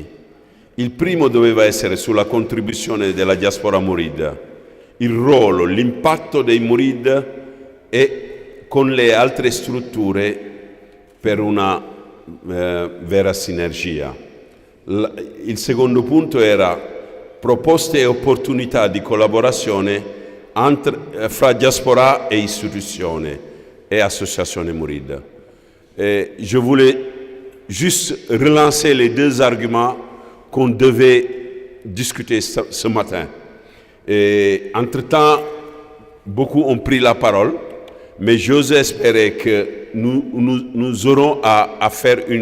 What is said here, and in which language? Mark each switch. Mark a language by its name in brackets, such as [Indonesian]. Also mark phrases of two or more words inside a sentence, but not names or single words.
[Italian] Il primo doveva essere sulla contribuzione della diaspora Murid, il ruolo, l'impatto dei Murid e con le altre strutture per una vera sinergia. Il secondo punto era proposte e opportunità di collaborazione fra diaspora e istituzione [French] et association [Italian] Mouride. [French] Je voulais juste relancer les 2 arguments qu'on devait discuter ce matin. Entre-temps, beaucoup ont pris la parole, mais j'ose espérer que nous aurons à faire